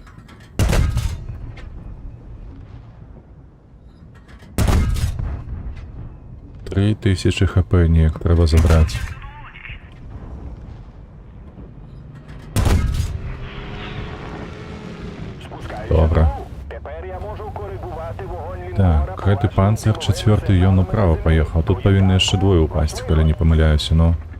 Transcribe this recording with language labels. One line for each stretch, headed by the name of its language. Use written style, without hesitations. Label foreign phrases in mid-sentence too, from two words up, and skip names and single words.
Ukrainian: Три 3000 хп ніяк треба забрати. Добре. Тепер я можу коригувати вогонь лінкора. Так,
Belarusian: гэты панцир 4 ён направо поехал. Тут павінны яшчэ двое упасть, калі не памыляюся, но...